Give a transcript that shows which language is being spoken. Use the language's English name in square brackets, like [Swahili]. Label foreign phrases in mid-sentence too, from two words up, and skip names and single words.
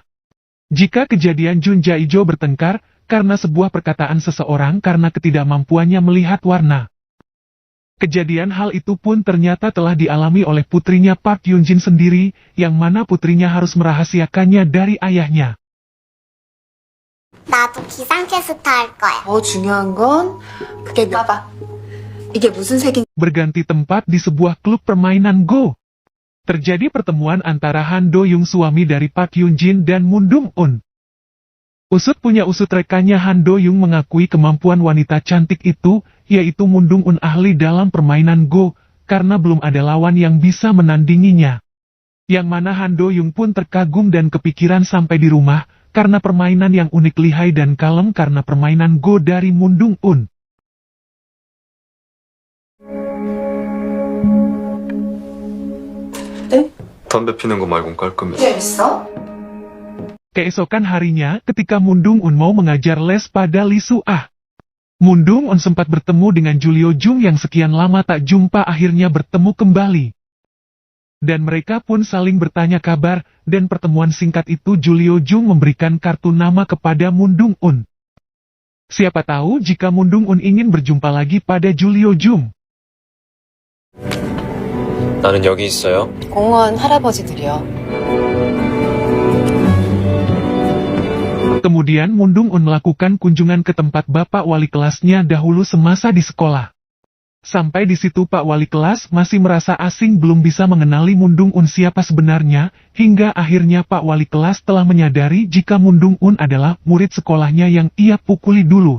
[Indonesian] Jika kejadian Jun Jae-jo bertengkar, karena sebuah perkataan seseorang karena ketidakmampuannya melihat warna. Kejadian hal itu pun ternyata telah dialami oleh putrinya Park Hyun Jin sendiri, yang mana putrinya harus merahasiakannya dari ayahnya. [Korean] 나도 기상캐스터 할 거야. 더 중요한 건 그게 봐봐. 이게 무슨 색인? [Indonesian] Berganti tempat di sebuah klub permainan Go. Terjadi pertemuan antara Han Do Young suami dari Park Hyun Jin dan Moon Dong Un. Usut punya usut rekannya Han Do Young mengakui kemampuan wanita cantik itu, yaitu Moon Dong Un ahli dalam permainan Go, karena belum ada lawan yang bisa menandinginya. Yang mana Han Do Young pun terkagum dan kepikiran sampai di rumah, karena permainan yang unik lihai dan kalem karena permainan Go dari Moon Dong Un. [Korean] 담배 피는 거 말곤 깔끔해. 재밌어? [Indonesian] Keesokan harinya, ketika Moon Dong Un mau mengajar les pada Lee Suah, Moon Dong Un sempat bertemu dengan Julio Jung yang sekian lama tak jumpa akhirnya bertemu kembali. Dan mereka pun saling bertanya kabar, dan pertemuan singkat itu Julio Jung memberikan kartu nama kepada Moon Dong Un. Siapa tahu jika Moon Dong Un ingin berjumpa lagi pada Julio Jung. [Korean] 나는 여기 있어요. 공원 할아버지들이요. [Indonesian] Kemudian Moon Dong Un melakukan kunjungan ke tempat bapak wali kelasnya dahulu semasa di sekolah. Sampai di situ Pak Wali kelas masih merasa asing belum bisa mengenali Moon Dong Un siapa sebenarnya, hingga akhirnya Pak Wali kelas telah menyadari jika Moon Dong Un adalah murid sekolahnya yang ia pukuli dulu.